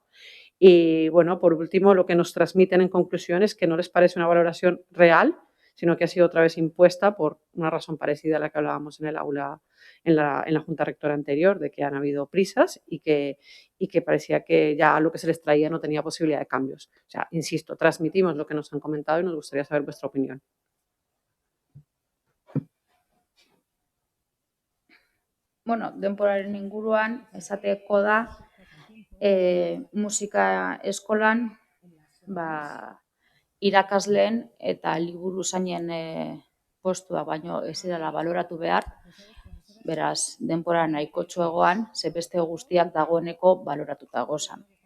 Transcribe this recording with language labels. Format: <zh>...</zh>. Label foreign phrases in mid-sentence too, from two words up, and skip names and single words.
<es>Y bueno, por último, lo que nos transmiten en conclusión es que no les parece una valoración real, sino que ha sido otra vez impuesta por una razón parecida a la que hablábamos en el aula, en la Junta Rectora anterior, de que han habido prisas y que parecía que ya lo que se les traía no tenía posibilidad de cambios. O sea, insisto, transmitimos lo que nos han comentado y nos gustaría saber vuestra opinión.</es> <eu>Bueno, denboraren inguruan, esateko da, musika eskolan, irakasleen eta liburuzainen postua baino ez dela baloratu behar, beraz, denbora nahikotxo egoan, ze beste guztiak dagoeneko baloratuta gozan.</eu>